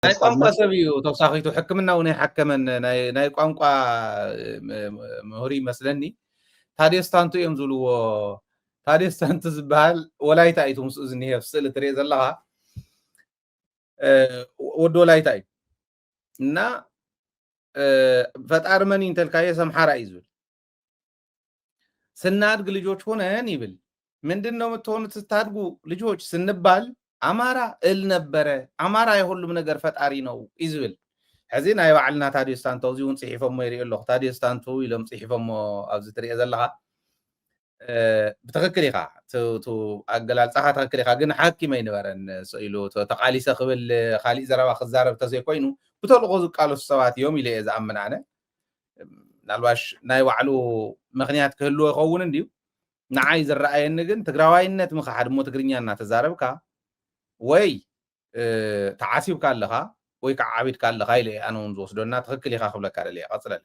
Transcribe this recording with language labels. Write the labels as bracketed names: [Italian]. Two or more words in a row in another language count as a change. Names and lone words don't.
[Tigrinya] ናይ ቋንቋ ሰብ እዩ ተወሳኺቱ ሕክምና እውን ኣይሓከመን ናይ ቋንቋ ምሁር ይመስለኒ ታዲየስታንቱ እዮም ዝብልዎ ታዲየስታንቱ ዝበሃል ወላይታ እዩ ምስኡ ዝኒሄ ስእሊ ትሪኦ ዘለኻ ወዲ ወላይታ እዩ እና ፈጣሪ መን እንተልካየ ሰምሓራ እዩ ዝብል [Amharic] ስናድግ ልጆች ሆነን ይብል ምንድን ነው የምትሆኑት ስታድጉ ልጆች ስንባል አማራ እል ነበረ አማራ የሁሉም ነገር ፈጣሪ ነው [Tigrinya] ይዝብል ሕዚ ናይ ባዕልና ታዲየስታንቶ እዚውን ጽሒፎሞ ይሪኦ ኣለኹ ታዲየስታንቱ ኢሎም ጽሒፎሞ ኣብዚ ትሪኦ ዘለኻ ብትክክል ኢኻ ቱ ኣገላልጻኻ ትክክል ኢኻ ግን ሓኪም ኣይነበረን ስኢሉ ተቃሊሰ ክብል ካሊእ ዘረባ ክዛረብ ተዘይኮይኑ ብተልቆ ዝቃለሱ ሰባት እዮም ኢለ እየ ዝኣምን ኣነ ናልባሽ ናይ ባዕሉ ምክንያት ክህልዎ ይኸውን እንድዩ ንዓይ ዝረኣየኒ ግን ትግራዋይነት ምኻሓድ እሞ ትግርኛ እናተዛረብካ ወይ ተዓሲብካ ኣለኻ ወይ ከዓ ዓቢድካ ኣለኻ ኢለ ኣነ እውን ዝወስዶና ትክክል ኢኻ ክብለካ ደልየ ቀፅለለ